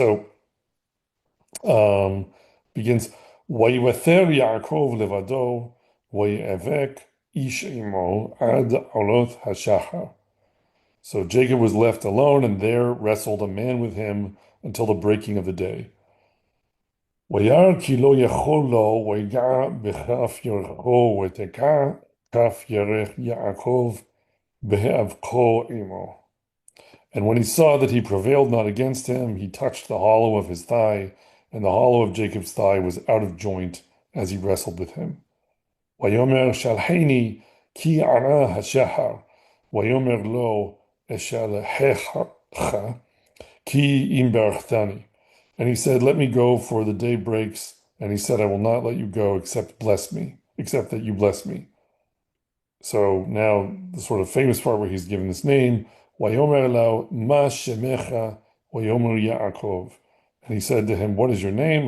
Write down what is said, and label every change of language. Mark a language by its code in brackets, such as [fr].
[en] So um begins [he] Vayivater Yaakov levado vayevek ish imo ad olot hashachar. [en] So Jacob was left alone, and there wrestled a man with him until the breaking of the day. [he] וירא כי לא יכול לו, ויגע בכף ירכו, ותקע כף ירך יעקב בהיאבקו עמו. [en] And when he saw that he prevailed not against him, he touched the hollow of his thigh, and the hollow of Jacob's thigh was out of joint as he wrestled with him. [he] ויאמר שלחני כי ערה השחר, ויאמר לו אשלחך ki im barachtani. [en] And he said, let me go, for the day breaks. And he said, I will not let you go except that you bless me. So now the sort of famous part where he's given this name, [he] Wayomer lao ma shemecha, Wayomer Yaakov. [en] And he said to him, what is your name?